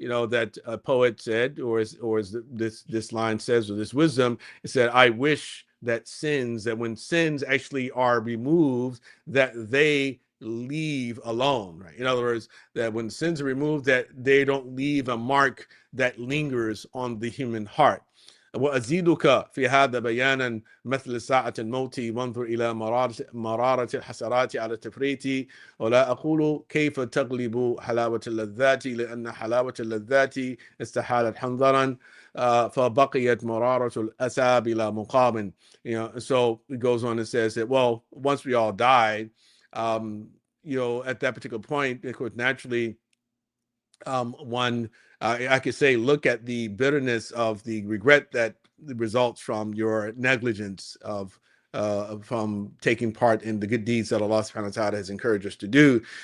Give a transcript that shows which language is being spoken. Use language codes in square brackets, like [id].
[en] That a poet said, or as this line says, or this wisdom, it said, I wish that when sins actually are removed, that they leave alone, right? In other words, that when sins are removed, that they don't leave a mark that lingers on the human heart. [ar] وأزيدك في هذا بيانا مثل ساعة الموت وانظر إلى مرارة الحسرات على التفريط ولا أقول كيف تغلب حلاوة اللذات لأن حلاوة اللذات استحالت حنظرا فبقيت مرارة الأسى بلا مقام. [en] So it goes on and says that, well, once we all died, at that particular point, of course, naturally, one, I could say, look at the bitterness of the regret that results from your negligence from taking part in the good deeds that Allah subhanahu wa ta'ala has encouraged us to do.